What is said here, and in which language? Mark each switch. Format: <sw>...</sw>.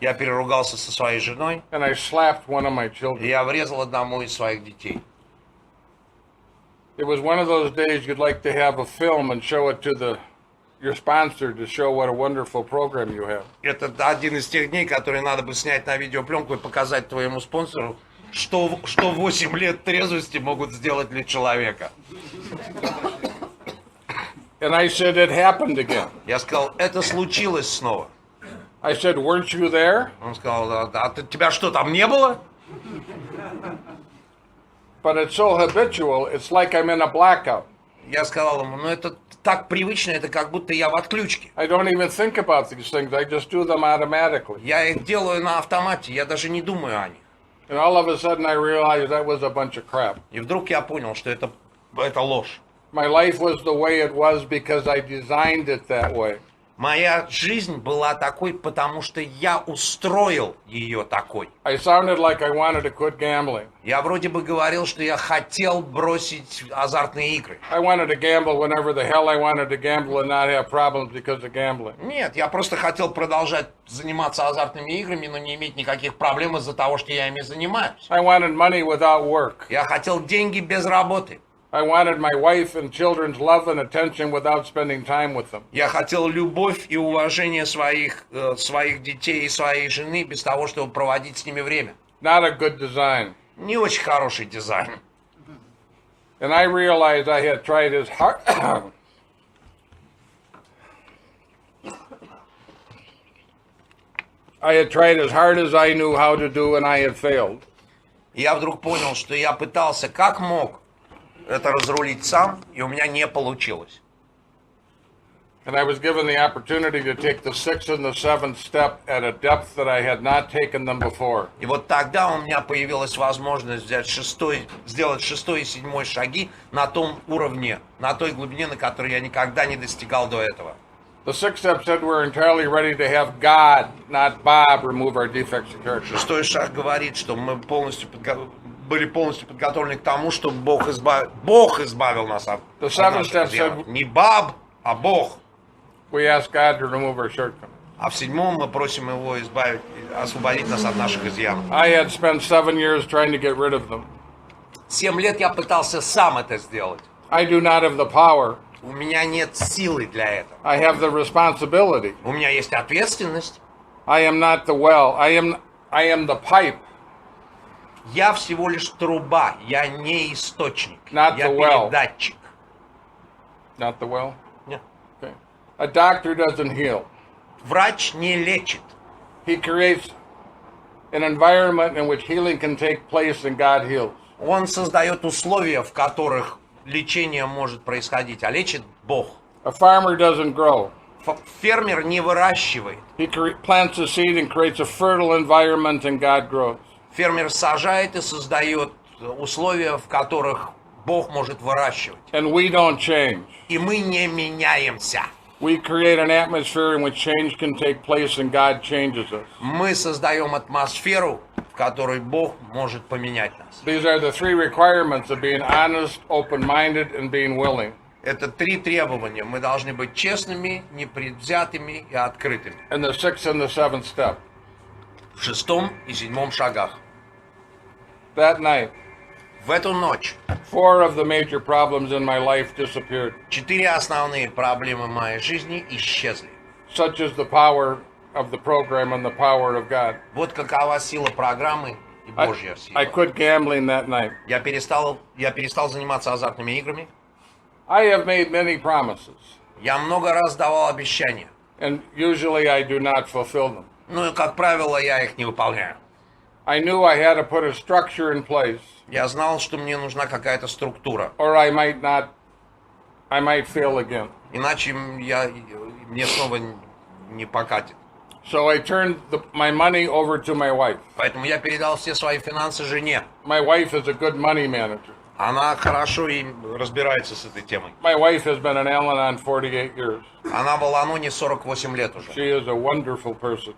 <ru>Я переругался со своей женой.</ru> <en>and I slapped one of my</en> <ru>И</ru> <en>children.</en> <ru>я врезал одному из своих детей.</ru> <en>It was one of those days you'd like to have a film and show it to your sponsor to show what a wonderful program you have.</en> <ru>Это один из тех дней, которые надо бы снять на видеопленку и показать твоему спонсору, что 8 лет трезвости могут сделать для человека.</ru> <en>And I said, it happened again.</en> <ru>Я сказал, это случилось снова.</ru> <en>I said, weren't you there?</en> <ru>Он сказал, тебя что, там не было?</ru> <en>But it's so habitual, it's like I'm in a blackout.</en> <ru>Я сказал ему, это так привычно, это как будто я в отключке.</ru> <en>I don't even think about these things, I just do them automatically.</en> <ru>Я их делаю на автомате, я даже не думаю о них.</ru> <en>And all of a sudden I realized that was a bunch of crap.</en> <ru>И вдруг я понял, что это ложь.</ru> <en>My life was the way it was because I designed it that way.</en> <ru>Моя жизнь была такой, потому что я устроил ее такой.</ru> <en>I sounded like I wanted to quit gambling.</en> <ru>Я вроде бы говорил, что я хотел бросить азартные игры.</ru> <en>I wanted to gamble whenever the hell I wanted to gamble and not have problems because of gambling.</en> <ru>Нет, я просто хотел продолжать заниматься азартными играми, но не иметь никаких проблем из-за того, что я ими занимаюсь.</ru> <en>I wanted money without work.</en> <ru>Я хотел деньги без работы.</ru> <en>I wanted my wife and children's love and attention without spending time with them.</en> <ru>Я хотел любовь и уважение своих детей и своей жены без того, чтобы проводить с ними время.</ru> <en>Not a good design.</en> <ru>Не очень хороший дизайн.</ru> <en>And I realized I had tried as hard I had tried as hard as I knew how to do, and I had failed.</en> <ru>И я вдруг понял, что я пытался как мог это разрулить сам, и у меня не получилось.</ru> <en>And I was given the opportunity to take the 6th and the 7th step at a depth that I had not taken them before.</en> <ru>И вот тогда у меня появилась возможность сделать 6-й и 7-й шаги на том уровне, на той глубине, на которой я никогда не достигал до этого.</ru> <en>The 6th step said we're entirely ready to have God, not Bob, remove our defects of character.</en> <ru>6-й шаг говорит, что мы были полностью подготовлены к тому, что Бог избавил нас от</ru> <en>The 7th</en> <ru>наших</ru> <en>step</en> <ru>изъянов.</ru> <en>said</en> <ru>Не Баб, а Бог.</ru> <en>we ask God to remove our shortcomings.</en> <ru>А в 7-м мы просим Его освободить нас от наших изъянов.</ru> <en>I had spent 7 years trying to get rid of them.</en> <ru>7 лет я пытался сам это сделать.</ru> <en>I do not have the power.</en> <ru>У меня нет силы для этого.</ru> <en>I have the responsibility.</en> <ru>У меня есть ответственность.</ru> <en>I am not the well. I am the pipe.</en> <ru>Я всего лишь труба, я не источник.</ru> <en>Not</en> <ru>Я</ru> <en>the well.</en> <ru>передатчик.</ru> <en>Not the well?</en> <ru>Нет.</ru> <en>Okay. A doctor doesn't heal.</en> <ru>Врач не лечит.</ru> <en>He creates an environment in which healing can take place and God heals.</en> <ru>Он создает условия, в которых лечение может происходить, а лечит Бог.</ru> <en>A farmer doesn't grow.</en> <ru>Фермер не выращивает.</ru> <en>He plants a seed and creates a fertile environment and God grows.</en> <ru>Фермер сажает и создает условия, в которых Бог может выращивать.</ru> <en>And we don't change.</en> <ru>И мы не меняемся.</ru> <en>We create an atmosphere in which change can take place and God changes us.</en> <ru>Мы создаем атмосферу, в которой Бог может поменять нас.</ru> <en>These are the 3 requirements of being honest, open-minded, and being willing.</en> <ru>Это 3 требования. Мы должны быть честными, непредвзятыми и открытыми.</ru> <en>And the sixth and the seventh step.</en> <ru>В 6 и 7 шагах.</ru> <en>That night,</en> <ru>В эту ночь</ru> <en>4 of the major problems in my life disappeared,</en> <ru>4 основные проблемы моей жизни исчезли.</ru> <en>such as the power of the program and the power of God.</en> <ru>Вот какова сила программы и Божья</ru> <en>I</en> <ru>сила.</ru> <en>quit gambling that night.</en> <ru>Я перестал заниматься азартными играми.</ru> <en>I have made many promises,</en> <ru>Я много раз давал обещания.</ru> <en>and usually I do not fulfill them.</en> <ru>Ну и, как правило, я их не выполняю.</ru> <en>I knew I had to put a structure in place,</en> <ru>Я знал, что мне нужна какая-то структура.</ru> <en>or I might fail again.</en> <ru>Иначе мне снова не покатит.</ru> <en>So I turned my money over to my wife.</en> <ru>Поэтому я передал все свои финансы жене.</ru> <en>My wife is a good money manager.</en> <ru>Она хорошо и разбирается с этой темой.</ru> <en>My wife has been in Al-Anon 48 years.</en> <ru>Она в Аланоне 48 лет уже.</ru> <en>She is a wonderful person.</en>